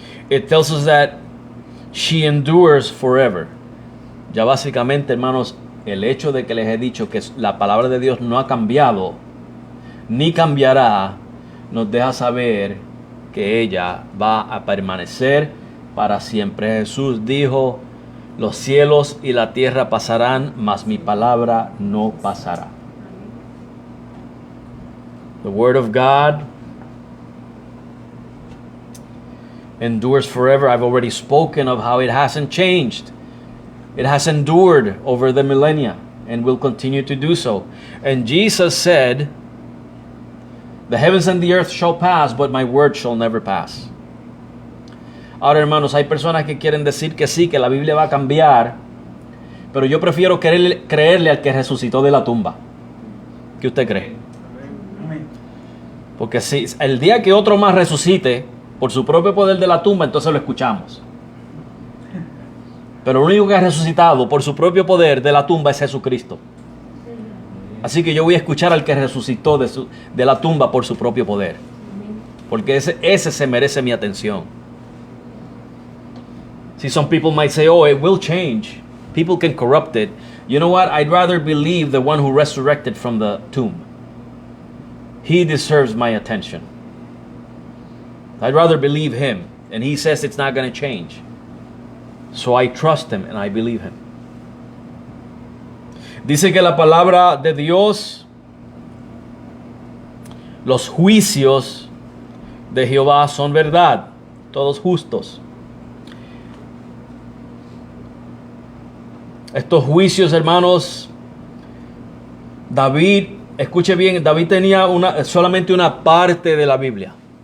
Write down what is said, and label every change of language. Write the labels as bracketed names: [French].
[English] It tells us that she endures forever. [Spanish] Ya básicamente, hermanos, el hecho de que les he dicho que la palabra de Dios no ha cambiado, ni cambiará, nos deja saber que ella va a permanecer para siempre. Jesús dijo, los cielos y la tierra pasarán, mas mi palabra no pasará. [English] The word of God endures forever. I've already spoken of how it hasn't changed. It has endured over the millennia and will continue to do so. And Jesus said, the heavens and the earth shall pass, but my word shall never pass. [Spanish] Ahora, hermanos, hay personas que quieren decir que sí, que la Biblia va a cambiar, pero yo prefiero creerle al que resucitó de la tumba. ¿Qué usted cree? Porque si el día que otro más resucite por su propio poder de la tumba, entonces lo escuchamos. Pero lo único que ha resucitado por su propio poder de la tumba es Jesucristo. Así que yo voy a escuchar al que resucitó de la tumba por su propio poder. Porque ese se merece mi atención. [English] See, some people might say, oh, it will change. People can corrupt it. You know what? I'd rather believe the one who resurrected from the tomb. He deserves my attention. I'd rather believe him. And he says it's not going to change. So I trust him and I believe him. [Spanish] Dice que la palabra de Dios, los juicios de Jehová son verdad, todos justos. Estos juicios, hermanos, David, escuche bien, David tenía solamente una parte de la Biblia.